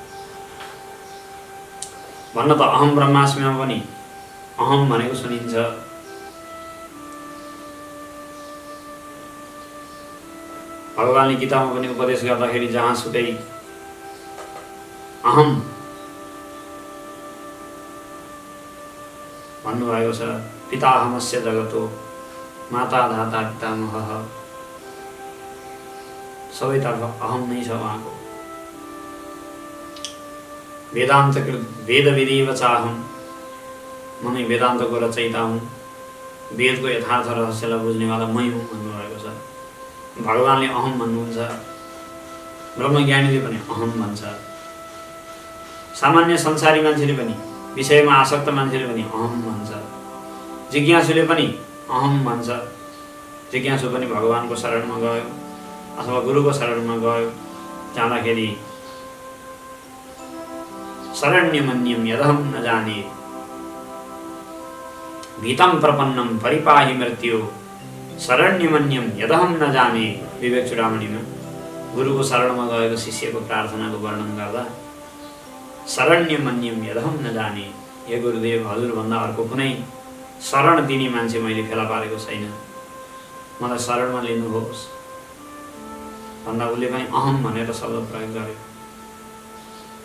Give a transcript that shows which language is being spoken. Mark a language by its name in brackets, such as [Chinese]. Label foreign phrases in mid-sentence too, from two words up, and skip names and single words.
[Nepali] भन्न त अहम ब्रह्मास्मिमा पनि अहम भनेको सुनिन्छ। भगवानले गीतामा पनि उपदेश गर्दाखेरि जहाँसुकै अहम भन्नुभएको छ। [Sanskrit] पिताहमस्य जगतो माता धाता पितामहः, [Nepali] सबैतर्फ अहम नै छ उहाँको। [Sanskrit] वेदान्तकृत वेदविदेव चाहम, [Nepali] म नै वेदान्तको रचयिता हुँ, वेदको यथार्थ रहस्यलाई बुझ्नेवाला मै हुँ भन्नुभएको छ। भगवानले अहम भन्नुहुन्छ, ब्रह्मज्ञानीले पनि अहम भन्छ। सामान्य संसारी मान्छेले पनि, विषयमा आसक्त मान्छेले पनि अहम भन्छ। जिज्ञासुले पनि अहम भन्छ। जिज्ञासु पनि भगवानको शरणमा गयो अथवा गुरुको शरणमा गयो, जाँदाखेरि [Sanskrit] शरण्यमन्यम यदहम न जाने भीतम प्रपन्नम परिपाहि मृत्यो शरण्यमन्यम यदहम न जाने। [Nepali] विवेक चूडामणिमा गुरुको शरणमा गएको शिष्यको प्रार्थनाको वर्णन गर्दा [Sanskrit] शरण्यमन्यम यदहम न जाने, [Nepali] हे गुरुदेव, हजुरभन्दा अर्को कुनै शरण दिने मान्छे मैले फेला पारेको छैन, मलाई शरणमा लिनुहोस् भन्दा उसले पनि अहम भनेर शब्द प्रयोग गर्यो।